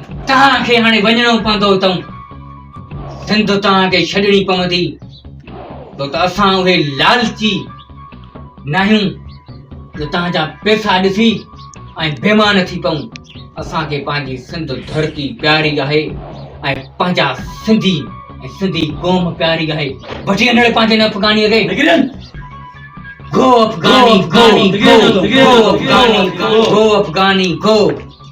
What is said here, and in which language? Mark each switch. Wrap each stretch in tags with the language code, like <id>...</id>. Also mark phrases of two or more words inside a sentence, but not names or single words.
<sd>तव्हांखे हाणे वञणो पवंदो अथऊं, सिंध तव्हांखे छॾणी पवंदी, छो त असां उहे लालची न आहियूं जो तव्हांजा पैसा ॾिसी ऐं बेमान थी पऊं। असांखे पंहिंजी सिंध धरती प्यारी आहे ऐं पंहिंजा सिंधी ऐं सिंधी क़ौम प्यारी आहे। वठी वञण पंहिंजे न अफ़गानीअ खे।</sd> <en>Go Afghani, go! Go Afghani, go! Go Afghani, go!</en>